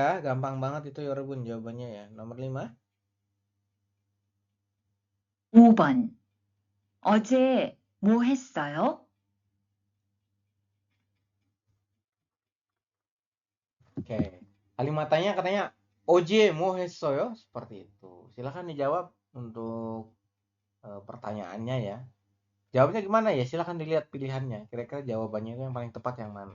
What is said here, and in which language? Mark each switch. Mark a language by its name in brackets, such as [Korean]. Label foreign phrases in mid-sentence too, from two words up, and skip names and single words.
[Indonesian] Gampang banget itu, Corobun, jawabannya ya. Nomor 5. [Korean] 5번 어제 뭐 했어요? [Indonesian] Oke. Kalimatnya katanya [Korean] 어제 뭐 했어요, [Indonesian] seperti itu. Silakan dijawab untuk pertanyaannya ya. Jawabnya gimana ya? Silakan dilihat pilihannya. Kira-kira jawabannya itu yang paling tepat yang mana?